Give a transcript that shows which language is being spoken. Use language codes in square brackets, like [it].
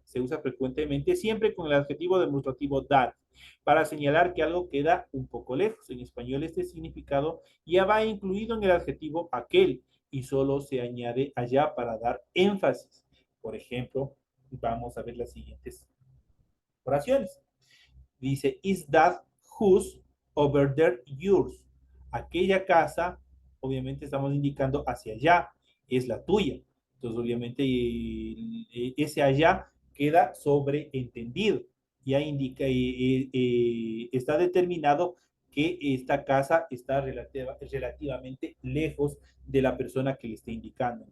[es] Se usa frecuentemente, siempre con el adjetivo demostrativo that, para señalar que algo queda un poco lejos. En español, este significado ya va incluido en el adjetivo aquel y solo se añade allá para dar énfasis. Por ejemplo, vamos a ver las siguientes oraciones. Dice, [en] is that house over there yours? [es] Aquella casa, obviamente estamos indicando hacia allá, es la tuya. Entonces, obviamente, ese allá queda sobreentendido. Ya indica, está determinado que esta casa está relativamente lejos de la persona que le está indicando.